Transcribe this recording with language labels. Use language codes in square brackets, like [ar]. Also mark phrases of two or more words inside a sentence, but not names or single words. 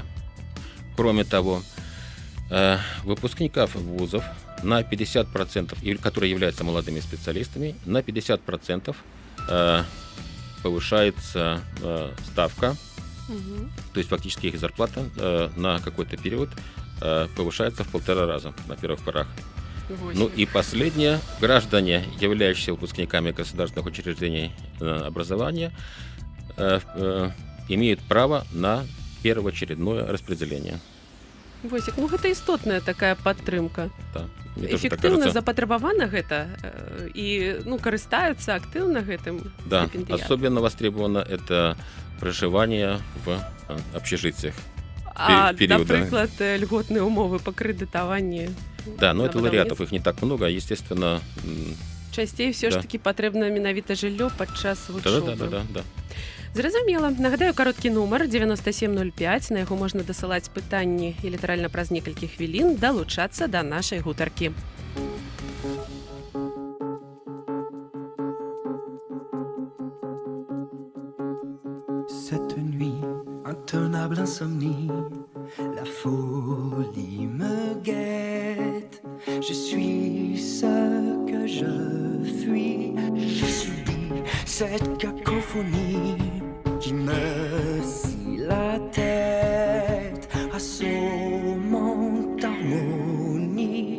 [ru] Кроме того, выпускников вузов на 50%, которые являются молодыми специалистами, на 50% повышается ставка, то есть фактически их зарплата на какой-то период повышается в 1,5 раза на первых порах. Ну и последнее, граждане, являющиеся выпускниками государственных учреждений образования, имеют право на первоочередное распределение. [be] Восік, ну гэта істотная такая падтрымка. Да, эфектыўна запатрабавана гэта і карыстаюцца актыўна гэтым [ru] Да, стипендиаты. особенно востребовано это проживание в общежитиях. [be] Напрыклад, льготныя умовы па крэдытаванні. [ru] Да, но это лауреатов, их не так много, естественно. [be] Часцей все ж таки патрэбна менавіта жыллё падчас вучобы. Да. Зразумела. Нагадаю, кароткі нумар 9705, на яго можна дасылаць пытанні і літаральна праз некалькі хвілін далучацца да нашай гутаркі. [fr] Cette nuit, intenable insomnie, la folie me guette. Je suis ce que je fuis, je subis cette cacophonie qui me scie la tête, assommante harmonie.